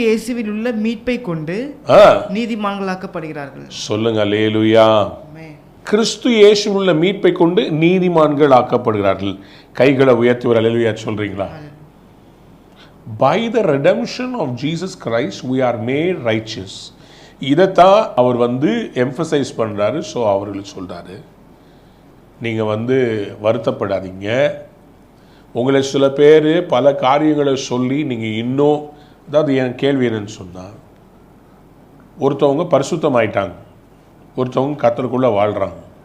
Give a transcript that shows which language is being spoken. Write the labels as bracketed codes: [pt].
[ta] இயேசுவில் உள்ள மீட்பை கொண்டு நீதிமான்களாக்கப்படுகிறார்கள். சொல்லுங்க அல்லேலூயா. கிறிஸ்து இயேசுவில் உள்ள மீட்பை கொண்டு நீதிமான்கள் ஆக்கப்படுகிறார்கள். கைகளை உயர்த்தி ஒரு அல்லேலூயா சொல்றீங்களா? [en] By the redemption of Jesus Christ we are made righteous. [ta] இதைத்தான் அவர் எம்பசைஸ் பண்ணுறாரு. ஸோ அவர்களுக்கு சொல்கிறாரு, நீங்கள் வருத்தப்படாதீங்க. உங்களை சில பேர் பல காரியங்களை சொல்லி நீங்கள் இன்னும், அதாவது என் கேள்வி என்னன்னு சொன்னால், ஒருத்தவங்க பரிசுத்தம் ஆயிட்டாங்க, ஒருத்தவங்க கர்த்தருக்குள்ளே வாழ்கிறாங்க.